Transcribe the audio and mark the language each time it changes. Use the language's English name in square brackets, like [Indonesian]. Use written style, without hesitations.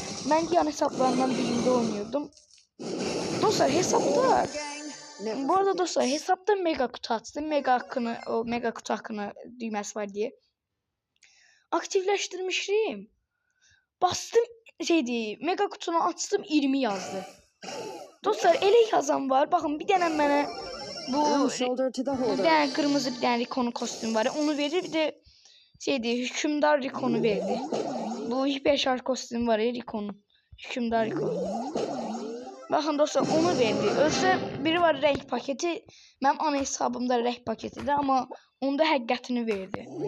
[Turkish] Ben yan hesaplarından birinde oynuyordum. Dostlar hesapta bu arada dostlar hesapta mega kutu açtım. Mega kutu hakkını düğmesi var diye. Aktifleştirmiştim. Bastım mega kutunu açtım 20 yazdı. [Azerbaijani] Dostlar elə yazan var. Baxın bir dənə mənə bu bir dənə qırmızı bir dənə Rico'nun kostümü var. Onu verir. [Turkish] Bir de hükümdar Rico'nu verdi. Bu hiper şarj kostümü var ya Rico'nun. Hükümdar Rico. [Azerbaijani] Baxın dostlar onu verdi. Özdə biri var renk paketi. Mənim ana hesabımda renk paketidir ama onda həqiqətini verdi.